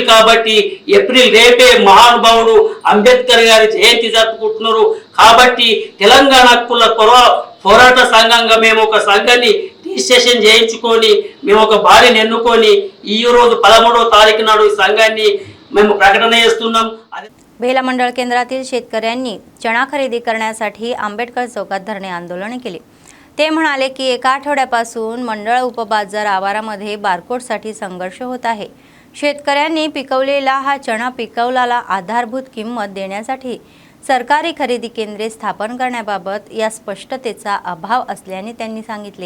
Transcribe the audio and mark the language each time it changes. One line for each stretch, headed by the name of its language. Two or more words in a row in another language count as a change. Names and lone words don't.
Telugu: కాబట్టి ఏప్రిల్ రేపే మహానుభావుడు అంబేద్కర్ గారి జయంతి జరుపుకుంటున్నారు। కాబట్టి తెలంగాణ హక్కుల పోరాట సంఘంగా మేము ఒక సంఘాన్ని రిజిస్ట్రేషన్ చేయించుకొని మేము ఒక బాడీని ఎన్నుకొని ఈ రోజు 13వ తారీఖు నాడు ఈ సంఘాన్ని మేము ప్రకటన చేస్తున్నాం।
Marathi: बेला मंडळ केंद्रातील शेतकऱ्यांनी चणा खरेदी करण्यासाठी आंबेडकर चौकात धरणे आंदोलन केले। ते म्हणाले की एका आठवड्यापासून मंडळ उपबाजार आवारामध्ये बारकोडसाठी संघर्ष होत आहे। शेतकऱ्यांनी पिकवलेला हा चणा पिकवल्याला आधारभूत किंमत देण्यासाठी सरकारी खरेदी केंद्रे स्थापन करण्याबाबत या स्पष्टतेचा अभाव असल्याने त्यांनी सांगितले।